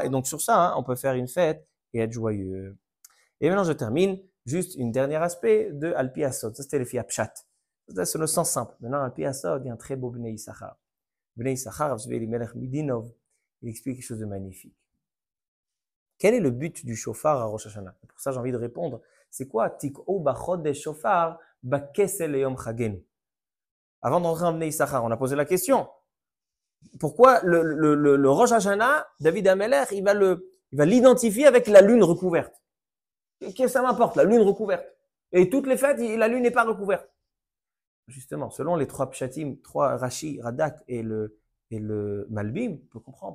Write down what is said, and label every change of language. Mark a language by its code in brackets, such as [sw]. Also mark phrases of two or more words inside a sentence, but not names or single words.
[fr] Et donc sur ça, on peut faire une fête et être joyeux. Et maintenant, je termine juste une dernier aspect de [he] על פי הסוד. [fr] Ça, c'était les filles Pshat. C'est le sens simple. Maintenant, [he] על פי הסוד, [fr] il y a un très beau Bnei Issachar. Bnei Issachar, il explique quelque chose de magnifique. Quel est le but du shofar à Rosh Hashanah? Pour ça, j'ai envie de répondre. C'est quoi? [he] תקעו בחדש שופר בכסה ליום חגנו. [fr] Avant d'entrer en Bnei Issachar, on a posé la question. Pourquoi le Rosh Hashanah, David Amelech, il va l'identifier avec la lune recouverte? Qu'est-ce que ça m'importe, la lune recouverte? Et toutes les fêtes, la lune n'est pas recouverte. Justement, selon les trois pshatim, trois Rashi, Radak et le Malbim, on peut comprendre.